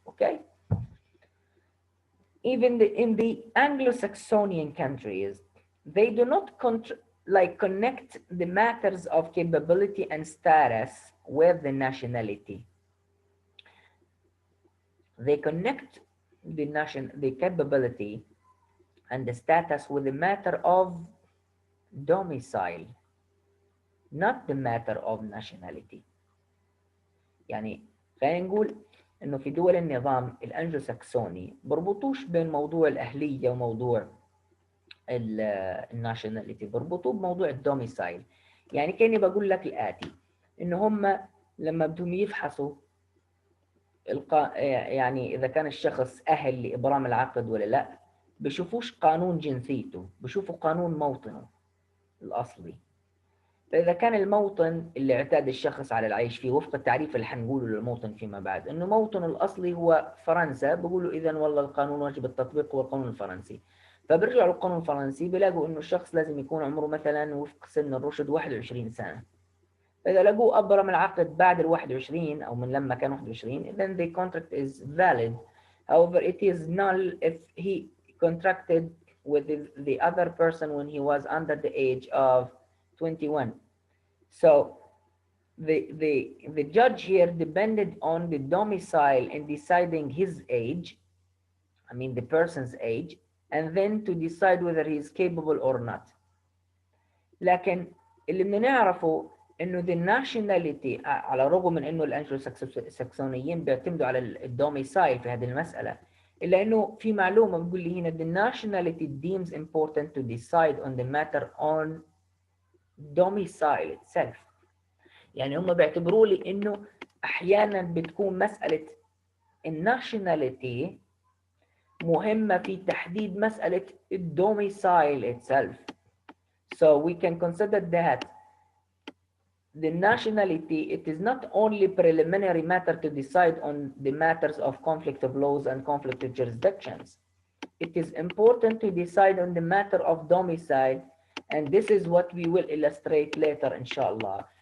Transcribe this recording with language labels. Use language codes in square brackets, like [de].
[en] Okay, even in the Anglo-Saxonian countries, they do not connect the matters of capability and status with the nationality. They connect the capability and the status with the matter of domicile, not the matter of nationality. [ar] يعني خلينا نقول انه في دول النظام الانجلو ساكسوني بربطوش بين موضوع الاهليه وموضوع الناشوناليتي، بربطوه بموضوع الدوميسايل. يعني كاني بقول لك الاتي، ان هم لما بدهم يفحصوا يعني اذا كان الشخص اهل لابرام العقد ولا لا، بشوفوش قانون جنسيته، بشوفوا قانون موطنه الاصلي. فإذا كان الموطن اللي اعتاد الشخص على العيش فيه وفق التعريف اللي حنقوله للموطن فيما بعد، إنه موطنه الأصلي هو فرنسا، بيقولوا إذا والله القانون واجب التطبيق هو القانون الفرنسي. فبرجعوا للقانون الفرنسي بيلاقوا إنه الشخص لازم يكون عمره مثلا وفق سن الرشد 21 سنة. إذا لقوه أبرم العقد بعد ال 21 أو من لما كان 21 [en] then the contract is valid. However, it is null if he contracted with the other person when he was under the age of 21. So the judge here depended on the domicile in deciding his age, I mean the person's age, and then to decide whether he is capable or not. [ar] لكن اللي بدنا نعرفه انه [en] the nationality [ar] على الرغم من انه الانجلو ساكسونيين بيعتمدوا على الدوميسايل في هذه المسألة، الا انه في معلومة بتقول لي هنا [en] the nationality deems important to decide on the matter on domicile itself. [ar] يعني هم بيعتبروا لي انه احيانا بتكون مسألة الناشوناليتي مهمة في تحديد مسألة الدوميسايل itself. [en] So we can consider that the nationality, it is not only preliminary matter to decide on the matters of conflict of laws and conflict of jurisdictions. It is important to decide on the matter of domicile, and this is what we will illustrate later, inshallah.